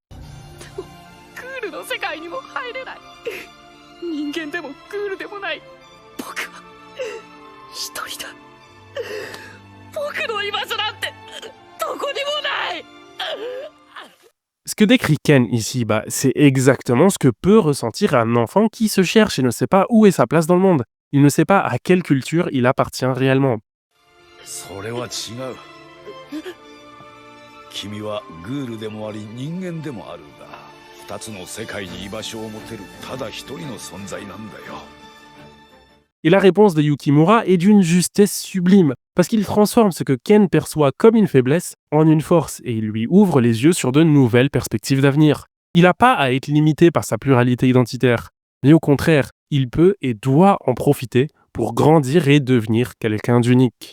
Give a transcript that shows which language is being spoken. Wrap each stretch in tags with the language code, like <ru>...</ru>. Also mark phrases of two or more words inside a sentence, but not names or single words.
<fr>Ce que décrit Ken ici, c'est exactement ce que peut ressentir un enfant qui se cherche et ne sait pas où est sa place dans le monde. Il ne sait pas à quelle culture il appartient réellement.</fr> <ja>それは違う。君はグールでもあり人間でもあるが、二つの世界に居場所を持てるただ一人の存在なんだよ。</ja> <fr>Et la réponse de Yukimura est d'une justesse sublime, parce qu'il transforme ce que Ken perçoit comme une faiblesse en une force, et il lui ouvre les yeux sur de nouvelles perspectives d'avenir. Il n'a pas à être limité par sa pluralité identitaire, mais au contraire, il peut et doit en profiter pour grandir et devenir quelqu'un d'unique.</fr>